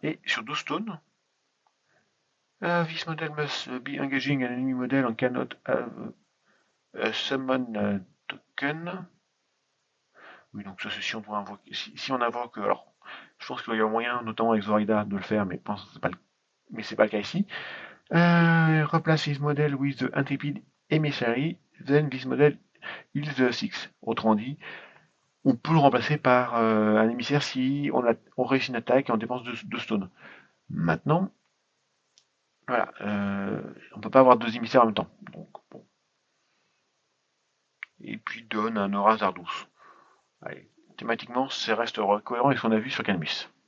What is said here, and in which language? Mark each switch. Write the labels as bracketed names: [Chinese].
[French] Et sur 12 stones, [English] this model must be engaging an enemy model and cannot have a summon token. [French] Oui, donc ça c'est si on doit invoquer. Si on invoque, alors je pense qu'il y a moyen, notamment avec Zoraida, de le faire, mais c'est pas le cas ici. [English] Replace this model with the intrepid emissary, then this model is the 6. [French] Autrement dit, on peut le remplacer par un émissaire si on réussit une attaque et on dépense 2 stones. Maintenant, voilà, on peut pas avoir 2 émissaires en même temps. Donc, bon. Et puis donne un aura Zardos. Allez, thématiquement, ça reste cohérent avec ce qu'on a vu sur Canmis.